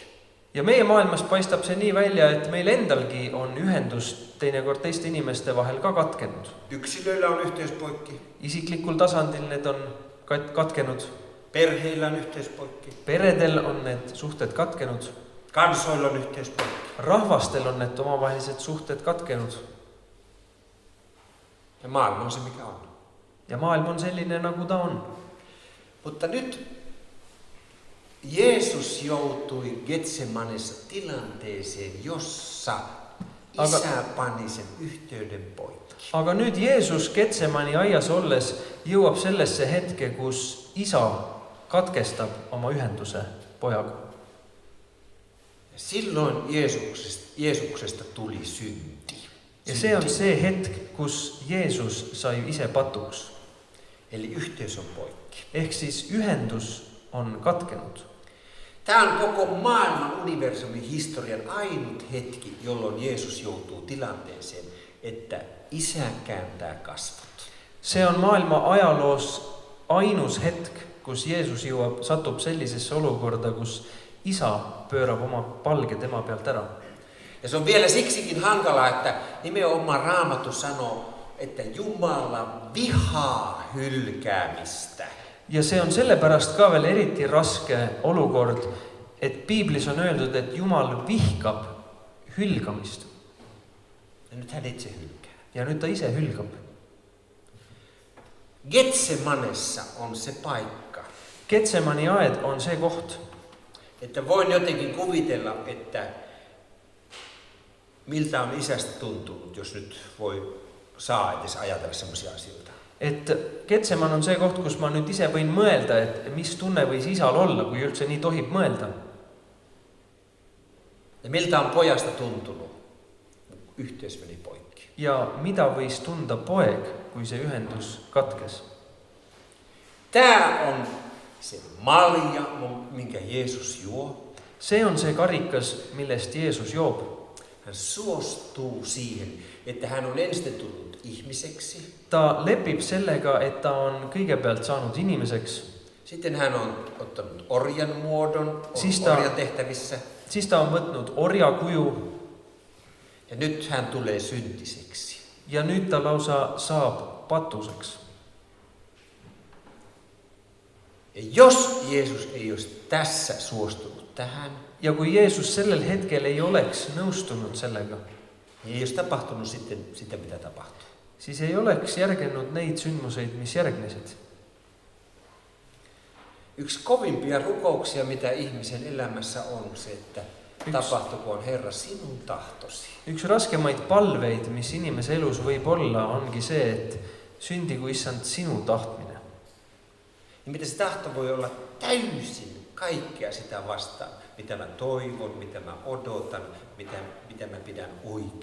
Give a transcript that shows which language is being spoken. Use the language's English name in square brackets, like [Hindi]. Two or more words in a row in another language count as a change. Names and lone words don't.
[Estonian] Ja meie maailmas paistab see nii välja, et meil endalgi on ühendus teinekord teiste inimeste vahel ka katkenud. [Finnish] Yksilöillä on yhteys poikki. [Estonian] Isiklikul tasandil need on katkenud. [Finnish] Perheillä on yhteys poikki. [Estonian] Peredel on need suhted katkenud. [Finnish] Kansoilla on yhteys poikki. [Estonian] Rahvastel on need omavahelised suhted katkenud. [Finnish] Ja maailma on se, mikä on. [Estonian] Ja maailm on selline, nagu ta on. [Finnish] Mutta nyt Jeesus joutui Getsemanessa tilanteeseen, jossa isä pani sen yhteyden poikki. [Estonian] Aga nüüd Jeesus Getsemani aias olles jõuab sellesse hetke, kus isa katkestab oma ühenduse pojaga. [Finnish] Ja silloin Jeesuksesta tuli synti. [Estonian] Ja see on see hetk, kus Jeesus sai ise patuks. [Finnish] Eli yhteys on poikki. [Estonian] Ehk siis ühendus on katkenut. [Finnish] Tämä on koko maailman universumin historian ainut hetki, jolloin Jeesus joutuu tilanteeseen, että isä kääntää kasvot. [Estonian] See on maailma ajaloos ainus hetk, kus Jeesus satub sellisesse olukorda, kus isa pöörab oma palge tema pealt ära. [Finnish] Ja se on vielä siksikin hankalaa, että nimenomaan Raamattu sanoo, että Jumala vihaa hylkäämistä. [Estonian] Ja see on sellepärast ka veel eriti raske olukord, et piiblis on öeldud, et Jumal vihkab hülgamist. [Finnish] Ja nyt hän itse hylkää. [Estonian] Ja nyt ta ise hülgab. [Finnish] Getsemanessa on se paikka. [Estonian] Getsemani aed on see koht. [Finnish] Että voin jotenkin kuvitella, että miltä on isästä tuntunut, jos nyt saa edes ajatella semmoisia asioita. [Estonian] Et Getseman on see koht, kus ma nüüd ise võin mõelda, et mis tunne võis isal olla, kui üldse nii tohib mõelda. [Finnish] Ja miltä on pojasta tuntunut? Yhteys meni poikki. [Estonian] Ja mida võis tunda poeg, kui see ühendus katkes? [Finnish] Tämä on se malja, minkä Jeesus juo. [Estonian] See on see karikas, millest Jeesus joob. [Finnish] Hän suostuu siihen, että hän on ensin tullut ihmiseksi. [Estonian] Ta lepib sellega, et ta on kõigepealt saanud inimeseks. [Finnish] Sitten hän on ottanut orjan muodon, orjan tehtävissä. [Estonian] Siis ta on võtnud orja kuju. [Finnish] Ja nyt hän tulee syntiseksi. [Estonian] Ja nüüd ta lausa saab patuseks. [Finnish] Ja jos Jeesus ei olisi tässä suostunut tähän, [Estonian] ja kui Jeesus sellel hetkel ei oleks nõustunud sellega, [Finnish] niin ei olisi tapahtunut sitten sitä, mitä tapahtui. [Estonian] Siis ei oleks järgenud neid sündmuseid, mis järgnesid. [Finnish] Yksi kovimpia rukouksia, mitä ihmisen elämässä on se, että tapahtukoon Herra sinun tahtosi. [Estonian] Üks raskemaid palveid, mis inimese elus võib olla, ongi see, et sündigu Issand sinu tahtmine. [Finnish] Ja mitä se tahto voi olla täysin kaikkea sitä vastaan, mitä mä toivon, mitä mä odotan, mitä mä pidän oikeana.